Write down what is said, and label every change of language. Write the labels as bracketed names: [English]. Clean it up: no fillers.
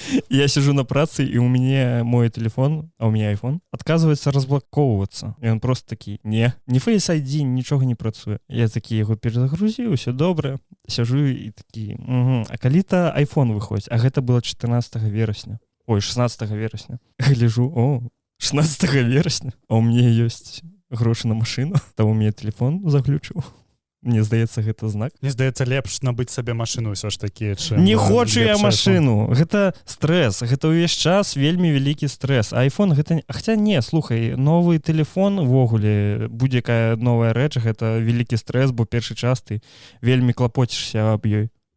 [Russian] Я сижу на праце, и у меня мой телефон, а у меня iPhone, отказывается разблоковываться. И он просто такие: не Face ID, ничего не працуе. [Belarusian] Я такі яго перезагрузіў, все добра. Сяжу і такі: а калі-то iPhone выходзіць. А гэта было 16 верасня. Ой, 16 верасня. Гляжу, 16 верасня, [Russian] а у меня есть грошы на машину, то у меня телефон заглючыў. [Belarusian] Мне здаецца, гэта знак. Мне здаецца, лепш набыць сабе машыну ўсё ж такі, чым... [Russian] Не хочу я машину. [Belarusian] Гэта стрэс. Гэта ўвесь час вельмі вялікі стрэс. А iPhone гэта... Хаця не, слухай, новы тэлефон увогуле, будь-якая новая рэч, гэта вялікі стрэс, бо першы час ты вельмі клапоцішся аб ёй.